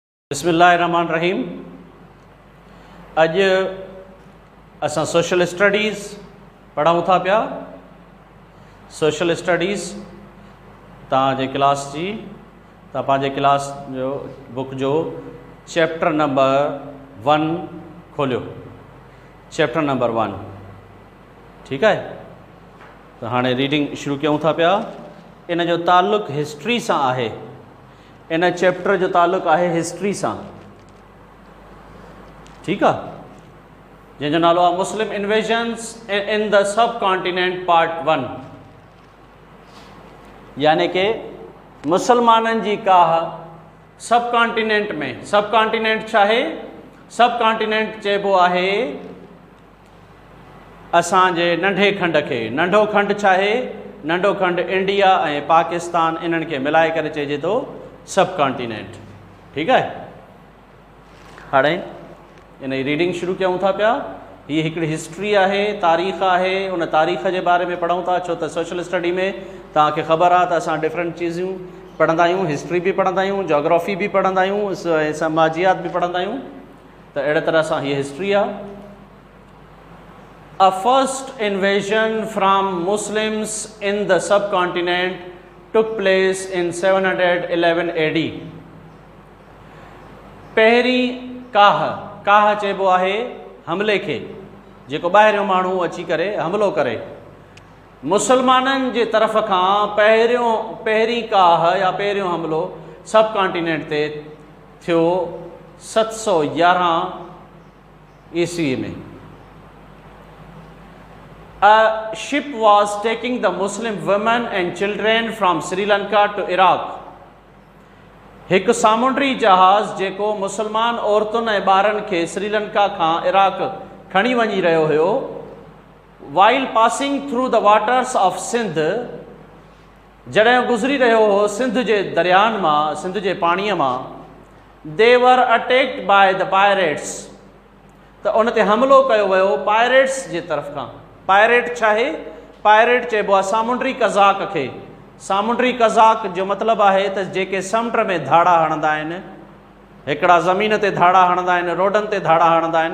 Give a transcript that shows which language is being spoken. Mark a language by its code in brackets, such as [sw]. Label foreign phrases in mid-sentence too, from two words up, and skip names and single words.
[sd] बिस्मिल्लाहिर्रहमानिर्रहीम। अज असां [en] social studies [sd] पढ़ूं था पिया। [en] social studies [sd] तव्हांजे क्लास जी पंहिंजे क्लास जो बुक जो [en] chapter number 1 [sd] खोलियो। [en] chapter number 1 [sd] ठीकु आहे। त हाणे रीडिंग शुरू कयूं था पिया। इन जो ताल्लुक़ु हिस्ट्री सां आहे। इन चैप्टर जो ताल्लुक़ु आहे हिस्ट्री सां। ठीकु आहे। जंहिंजो नालो आहे [en] Muslim invasions in the subcontinent part 1, [sd] यानी कि मुसलमाननि जी काह सब कॉन्टिनेंट में। सब कॉन्टिनेंट छा आहे? सब कॉन्टिनेंट चइबो आहे असांजे नंढे खंड खे। नंढो खंड छा आहे? नंढो खंड इंडिया ऐं पाकिस्तान, इन्हनि खे मिलाए करे चइजे थो सब कॉन्टिनेंट। ठीकु आहे। हाणे इन जी रीडिंग शुरू कयूं था पिया। हीअ हिकिड़ी हिस्ट्री आहे, तारीख़ आहे। उन तारीख़ जे बारे में पढ़ूं था, छो त [en] social study [sd] में तव्हांखे ख़बर आहे त असां डिफरेंट चीज़ूं पढ़ंदा आहियूं। हिस्ट्री बि पढ़ंदा आहियूं, जोग्राफ़ी बि पढ़ंदा आहियूं, समाजियात बि पढ़ंदा आहियूं। त अहिड़े तरह सां हीअ हिस्ट्री आहे। [en] A first invasion from Muslims in the subcontinent took place in 711 AD. [sd] पहिरीं काह चइबो आहे हमले खे, जेको ॿाहिरियों माण्हू अची करे हमलो करे। मुसलमाननि जे तरफ़ खां पहिरीं काह या पहिरियों हमलो सब कॉन्टिनेंट ते थियो 711 ईस्वी में। [en] A ship was taking the Muslim women and children from Sri Lanka to Iraq. [sd] हिकु सामुंडी जहाज़ जेको मुसलमान औरतुनि ऐं ॿारनि खे श्रीलंका खां इराक खणी वञी रहियो हुयो, [en] while passing through the waters of [sd] सिंध, जॾहिं गुज़री रहियो हो सिंध जे दरियानि मां, सिंध जे पाणीअ मां, [en] they were attacked by the pirates. [sd] त उन ते हमिलो कयो वियो पायरेट्स जे तरफ़ खां। पायरेट छा आहे? पायरेट चइबो आहे सामुंडी कज़ाक खे। सामुंडी कज़ाक जो मतिलबु आहे त जेके समुंड में धाड़ा हणंदा आहिनि। हिकिड़ा ज़मीन ते धाड़ा हणंदा आहिनि, रोडनि ते धाड़ा हणंदा आहिनि।